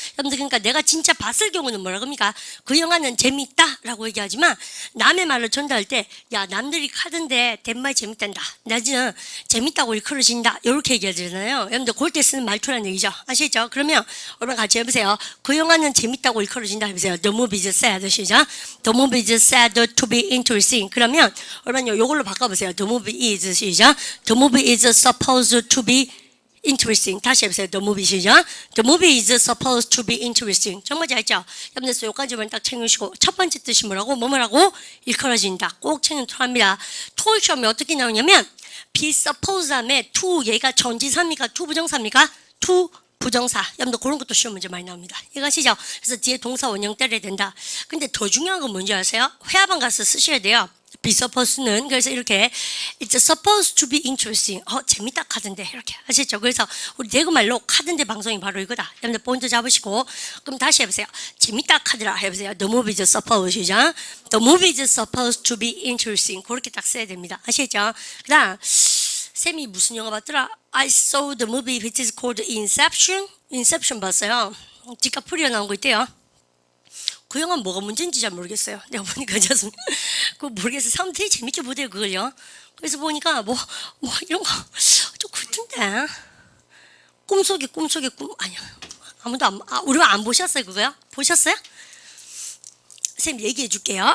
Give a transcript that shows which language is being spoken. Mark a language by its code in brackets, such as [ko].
[ko] 여러분들 그러니까 내가 진짜 봤을 경우는 뭐라 그럽니까? 그 영화는 재밌다라고 얘기하지만 남의 말을 전달할 때 야, 남들이 하던데 덴말 재밌단다. 나는 재밌다고 일컬어진다. 이렇게 얘기하잖아요. 여러분들 그럴 때 쓰는 말투라는 얘기죠. 아시죠? 그러면 여러분 같이 해보세요. 그 영화는 재밌다고 일컬어진다 해보세요. [en] The movie is sad [ko] 시죠? [en] The movie is sad to be interesting. [ko] 그러면 여러분 요걸로 바꿔보세요. [en] The movie is [ko] 시죠? [en] The movie is supposed to be interesting. [ko] 다시 해보세요. [en] The movie [ko] 시죠? [en] The movie is supposed to be interesting. [ko] 정말 잘했죠? 여러분들 요까지만 딱 챙기시고 첫 번째 뜻이 뭐라고 일컬어진다. 꼭 챙겨야 합니다. 토익 시험에 어떻게 나오냐면 be supposed 다음에 to 얘가 전치사입니까? to 부정사입니까? to 부정사. 여러분들 그런 것도 시험 문제 많이 나옵니다. 이해가시죠? 그래서 뒤에 동사 원형 때려야 된다. 근데 더 중요한 건 뭔지 아세요? 회화방 가서 쓰셔야 돼요. [en] be supposed는 [ko] 그래서 이렇게 [en] it's supposed to be interesting. [ko] 재밌다 카던데 이렇게 아시죠? 그래서 우리 대구말로 카던데 방송이 바로 이거다. 여러분들 포인트 잡으시고 그럼 다시 해보세요. 재밌다 카더라 해보세요. [en] The movie is supposed. The movie is supposed to be interesting. [ko] 그렇게 딱 써야 됩니다. 아시죠? 그다음 쌤이 무슨 영화 봤더라? [en] I saw the movie which is called Inception. [ko] Inception 봤어요. 디카프리오 나온 거 있대요. 그 영화는 뭐가 문제인지 잘 모르겠어요. 내가 보니까 그거 모르겠어요. 사람들이 되게 재밌게 보대요, 그걸요. 그래서 보니까 뭐 이런 거 좀 그렇던데. 꿈속의 꿈 아니야. 아무도 우리가 안 보셨어요, 그거요? 보셨어요? 쌤 얘기해 줄게요.